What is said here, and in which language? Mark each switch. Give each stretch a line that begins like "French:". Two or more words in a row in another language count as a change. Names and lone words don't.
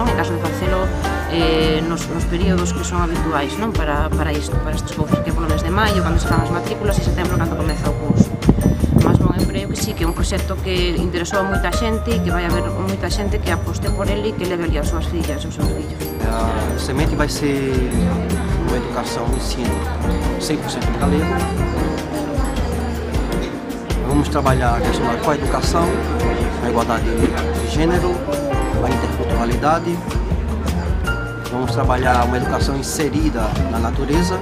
Galician: En caso de facelo nos períodos que son habituais, non? Para isto, para estes cousas, que é polo mes de maio, cando se fan as matrículas, e setembro, cando comeza o curso. Mas non, eu creo que sí, que é un proxecto que interesou a moita xente e que vai haber moita xente que aposte por ele e que leve ali as súas fillas, os seus fillos.
Portuguese: A semente vai ser uma educação, um ensino 100% galego. Vamos trabalhar a questão da coeducação, a igualdade de gênero, a interculturalidade. Vamos trabalhar uma educação inserida na natureza.